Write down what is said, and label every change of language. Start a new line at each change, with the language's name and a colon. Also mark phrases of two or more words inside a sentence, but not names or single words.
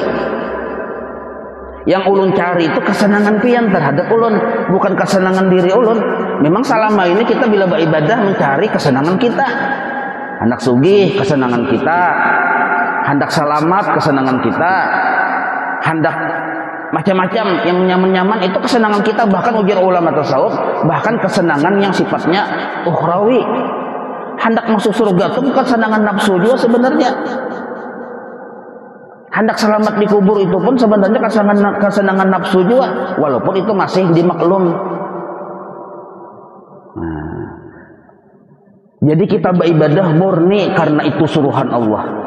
Banjar: Yang ulun cari itu kesenangan pian terhadap ulun, bukan kesenangan diri ulun. Memang selama ini kita bila beribadah mencari kesenangan kita. Hendak sugih kesenangan kita, hendak selamat kesenangan kita, hendak macam-macam yang nyaman-nyaman itu kesenangan kita. Bahkan ujar ulama tasawuf, bahkan kesenangan yang sifatnya ukhrawi. Hendak masuk surga itu bukan kesenangan nafsu juga sebenarnya. Hendak selamat di kubur itu pun sebenarnya kesenangan nafsu juga, walaupun itu masih dimaklum. Nah, jadi kita beribadah murni karena itu suruhan Allah.